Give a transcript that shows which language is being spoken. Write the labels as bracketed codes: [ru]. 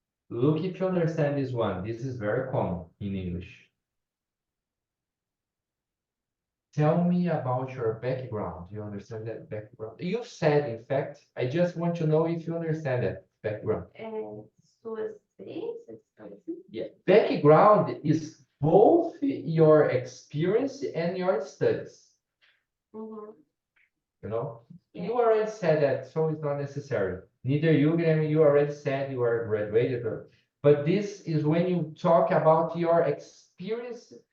[en] Look if you understand this one. This is very common in English. Tell me about your background. You understand that background? You said, in fact, I just want to know if you understand that background. [pt] Suas experiências, assim? [en] Yeah. Background is both your experience and your studies. Mhm. You know, Yeah. you already said that, so it's not necessary. Neither you, Guilherme, you already said you are graduated, but this is when you talk about your experience.